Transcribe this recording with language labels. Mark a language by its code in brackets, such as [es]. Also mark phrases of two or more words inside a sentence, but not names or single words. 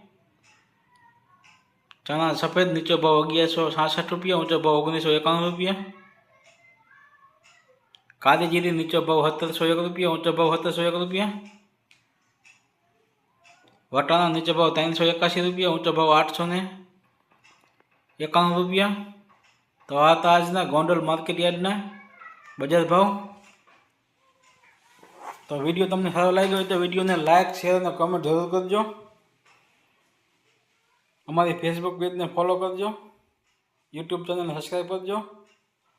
[gu] ચણા સફેદ નીચો ભાવ 1166 રૂપિયા, ઊંચો ભાવ 1991 રૂપિયા। કાળી જીરી નીચો ભાવ 1701 રૂપિયા, ઊંચો ભાવ 1701 રૂપિયા। વટાણા નીચો ભાવ 381 રૂપિયા, ઊંચો ભાવ 891 રૂપિયા। તો આ હતા આજના ગોંડલ માર્કેટ યાર્ડના બજાર ભાવ। તો વીડિયો તમને સારો લાગ્યો હોય તો વીડિયોને [en] like share [gu] અને કમેન્ટ જરૂર કરજો। અમારા ફેસબુક પેજને ફોલો કરજો, યુટ્યુબ ચેનલને સબ્સ્ક્રાઇબ કરજો।